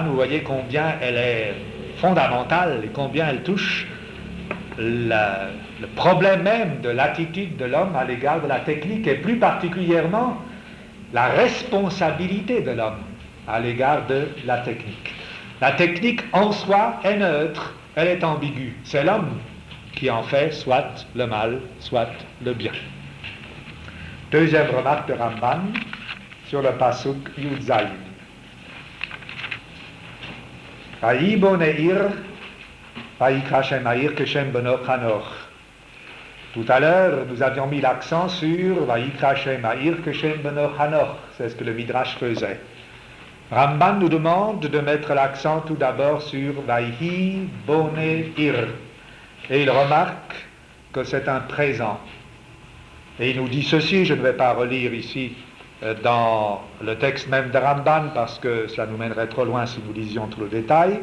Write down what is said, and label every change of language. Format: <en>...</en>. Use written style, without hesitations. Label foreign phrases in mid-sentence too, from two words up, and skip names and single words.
<fr>Vous voyez combien elle est fondamentale et combien elle touche le problème même de l'attitude de l'homme à l'égard de la technique et plus particulièrement la responsabilité de l'homme à l'égard de la technique. La technique en soi est neutre, elle est ambiguë. C'est l'homme qui en fait soit le mal, soit le bien. Deuxième remarque de Ramban sur le pasuk Yud Zayin.</fr> <he>ויבן עיר, ויקרא שם העיר כשם בנו חנוך.</he> <fr>Tout à l'heure, nous avions mis l'accent sur</fr> <he>ויקרא שם העיר כשם בנו חנוך.</he> <fr>C'est ce que le Midrash faisait. Ramban nous demande de mettre l'accent tout d'abord sur</fr> <he>ויהי בונה עיר.</he> <fr>Et il remarque que c'est un présent. Et il nous dit ceci, je ne vais pas relire ici dans le texte même de Ramban parce que cela nous mènerait trop loin si nous lisions tout le détail.</fr>